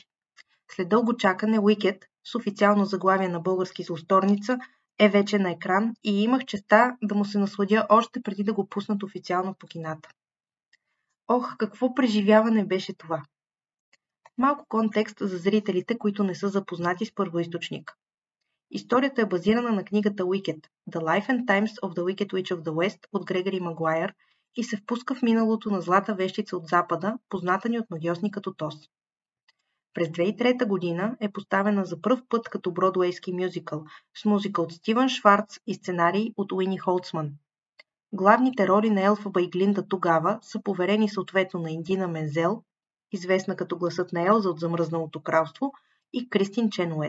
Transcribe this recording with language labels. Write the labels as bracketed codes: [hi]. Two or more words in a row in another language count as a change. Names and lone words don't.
[bg] След дълго чакане Уикед, с официално заглавие на български злосторница, е вече на екран и имах честа да му се насладя още преди да го пуснат официално по кината. Ох, какво преживяване беше това! Малко контекст за зрителите, които не са запознати с първоизточника. Историята е базирана на книгата Wicked – The Life and Times of the Wicked Witch of the West от Грегори Магуайър и се впуска в миналото на злата вещица от Запада, позната ни от магьосни като Тос. През 2003 година е поставена за пръв път като бродуейски мюзикъл с музика от Стивън Шварц и сценарий от Уини Холцман. Главните роли на Елфаба и Глинда тогава са поверени съответно на Индина Мензел, известна като гласът на Елза от Замръзналото кралство, и Кристин Ченует.